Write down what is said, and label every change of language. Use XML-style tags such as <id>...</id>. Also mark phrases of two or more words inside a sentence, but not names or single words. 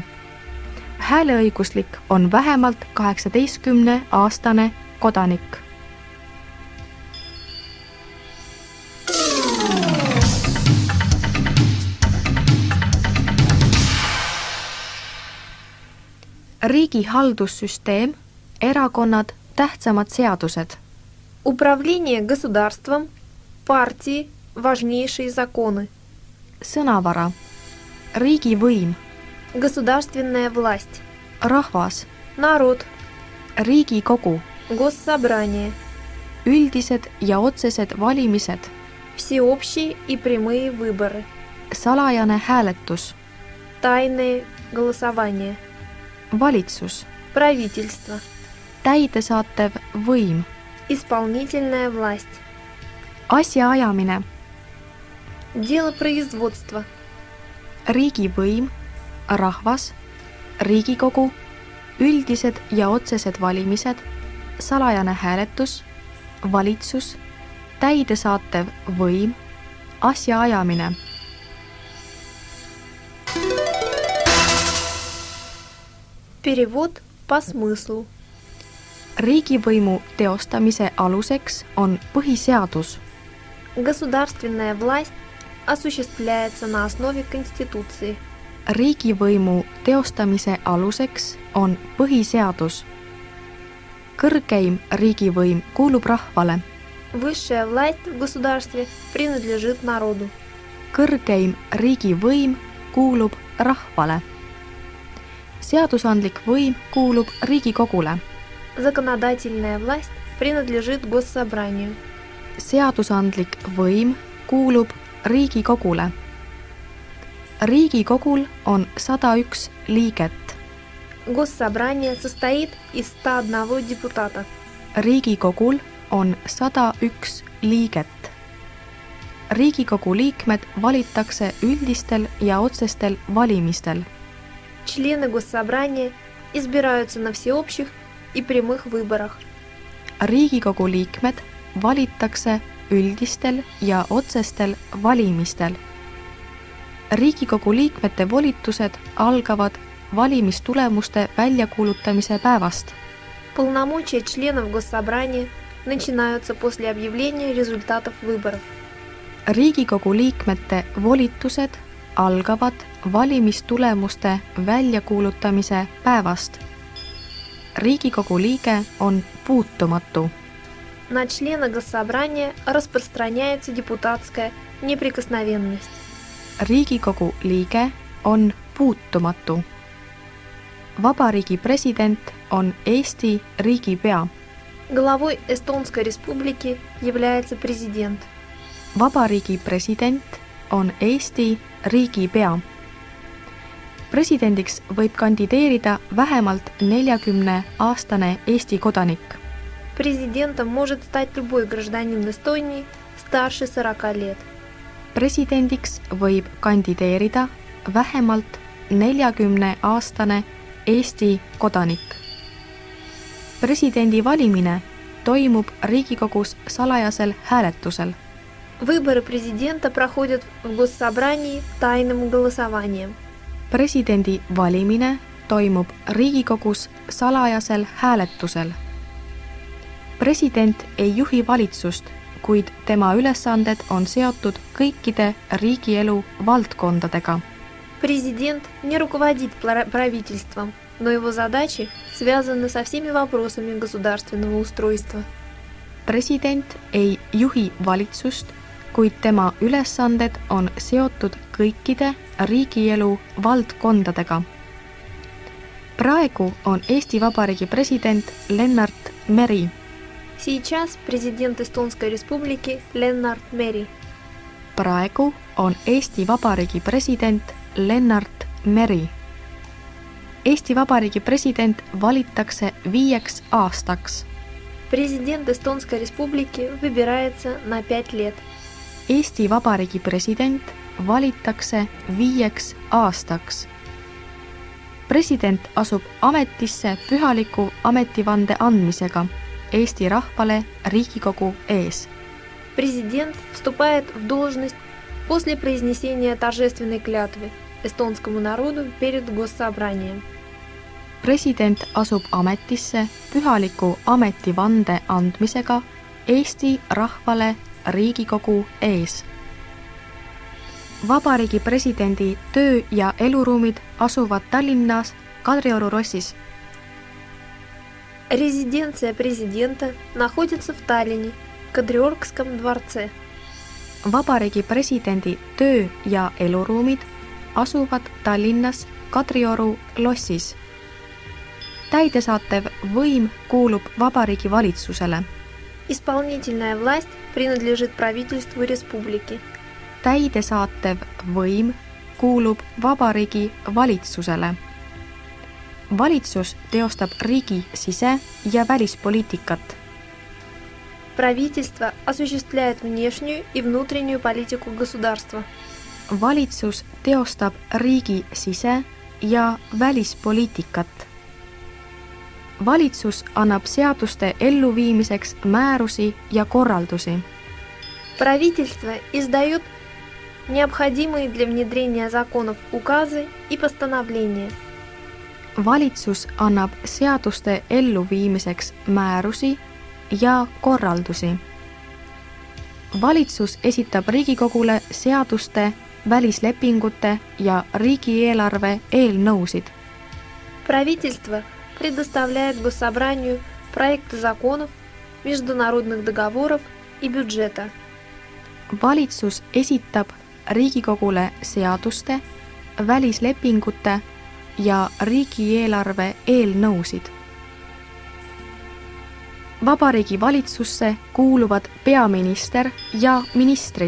<et>Hääleõiguslik on vähemalt 18-aastane kodanik. Riigi haldussüsteem, erakonnad, tähtsamad seadused.</et> <ru>Управление государством, партии, важнейшие законы.</ru> <et>Sõnavara. Riigivõim.</et> <ru>Государственная власть.</ru> <et>Rahvas.</et> <ru>Народ.</ru> <et>Riigikogu.</et> <ru>Госсобрание.</ru> <et>Üldised ja otsesed valimised.</et> <ru>Всеобщие и прямые выборы.</ru> <et>Salajane hääletus.</et> <ru>Тайное голосование.</ru> <et>valitsus,</et> <ru>Правительство.</ru> <et>täidesaatev võim,</et> <ru>Исполнительная власть.</ru> <et>asjaajamine,</et> <ru>Дело производства.</ru> <et>riigivõim, rahvas, Riigikogu, üldised ja otsesed valimised, salajane hääletus, valitsus, täidesaatev võim, asjaajamine.</et> <ru>Перевод по смыслу.</ru> <et>Riigivõimu teostamise aluseks on põhiseadus.</et> <ru>Государственная власть осуществляется на основе Конституции.</ru> <et>Riigivõimu teostamise aluseks on põhiseadus. Kõrgeim riigivõim kuulub rahvale.</et> <ru>Высшая власть в государстве принадлежит народу.</ru> <et>Kõrgeim riigivõim kuulub rahvale. Seadusandlik võim kuulub Riigikogule.</et> <ru>Законодательная власть принадлежит Госсобранию.</ru> <et>Seadusandlik võim kuulub Riigikogule. Riigikogul on 101 liiget.</et> <ru>Госсобрание состоит из 101 депутата.</ru> <et>Riigikogul on 101 liiget. Riigikogu liikmed valitakse üldistel ja otsestel valimistel.</et> <ru>Члены Госсобрания избираются на всеобщих и прямых выборах.</ru> <et>Riigikogu liikmed valitakse üldistel ja otsestel valimistel. Riigikogu liikmete volitused algavad valimistulemuste väljakuulutamise päevast.</et> <ru>Полномочия членов Госсобрания начинаются после объявления результатов выборов.</ru> <et>Riigikogu liikmete volitused algavad valimistulemuste väljakuulutamise päevast. Riigikogu liige on puutumatu.</et> <ru>На члена Госсобрания распространяется депутатская неприкосновенность.</ru> <et>Riigikogu liige on puutumatu. Vabariigi president on Eesti riigipea.</et> <ru>Главой Эстонской республики является президент.</ru> <et>Vabariigi president on Eesti riigipea. Presidendiks võib kandideerida vähemalt 40-aastane Eesti kodanik.</et> <ru>Президентом может стать любой гражданин Эстонии старше 40 лет.</ru> <et>Presidendiks võib kandideerida vähemalt 40-aastane Eesti kodanik. Presidendi valimine toimub Riigikogus salajasel hääletusel.</et> <ru>Выборы президента проходят в Госсобрании тайным голосованием.</ru> <et>Presidendi valimine toimub Riigikogus salajasel hääletusel. President ei juhi valitsust, kuid tema ülesanded on seotud kõikide riigielu valdkondadega.</et> <ru>Президент не руководит правительством, но его задачи связаны со всеми вопросами государственного устройства.</ru> <et>President ei juhi valitsust, kuid tema ülesanded on seotud kõikide riigielu valdkondadega. Praegu on Eesti Vabariigi president Lennart Meri.</et> <ru>Сейчас президент Эстонской республики Леннарт Мери.</ru> <et>Praegu on Eesti Vabariigi president Lennart Meri. Eesti Vabariigi president valitakse 5 aastaks.</et> <ru>Президент Эстонской республики выбирается на 5 лет.</ru> <et>Eesti Vabariigi president valitakse 5 aastaks. President asub ametisse pühaliku ametivande andmisega Eesti rahvale Riigikogu ees.</et> <ru>Президент вступает в должность после произнесения торжественной клятвы эстонскому народу перед Госсобранием.</ru> <et>President asub ametisse pühaliku ametivande andmisega Eesti rahvale Riigikogu ees. Vabariigi presidendi töö- ja eluruumid asuvad Tallinnas Kadrioru Rossis.</et> <ru>Резиденция президента находится в Таллине, Кадриоргском дворце.</ru> <et>Vabariigi presidendi töö- ja eluruumid asuvad Tallinnas Kadrioru lossis. Täidesaatev võim kuulub Vabariigi valitsusele.</et> <ru>Исполнительная власть принадлежит правительству республики.</ru> <et>Täidesaatev võim kuulub vabariigi valitsusele. Valitsus teostab riigi sise- ja välispoliitikat.</et> <ru>Правительство осуществляет внешнюю и внутреннюю политику государства.</ru> <et>Valitsus teostab riigi sise- ja välispoliitikat. Valitsus annab seaduste elluviimiseks määrusi ja korraldusi.</et> <ru>Правительство издает необходимые для внедрения законов указы и постановления.</ru> <et>Valitsus annab seaduste elluviimiseks määrusi ja korraldusi. Valitsus esitab Riigikogule seaduste, välislepingute ja riigieelarve eelnõusid.</et> <ru>Правительство предоставляет Госсобранию проекты законов, международных договоров и бюджета.</ru> <et>Valitsus esitab Riigikogule seaduste, välislepingute ja riigieelarve eelnõusid. Vabariigi valitsusse kuuluvad peaminister ja ministrid.</et>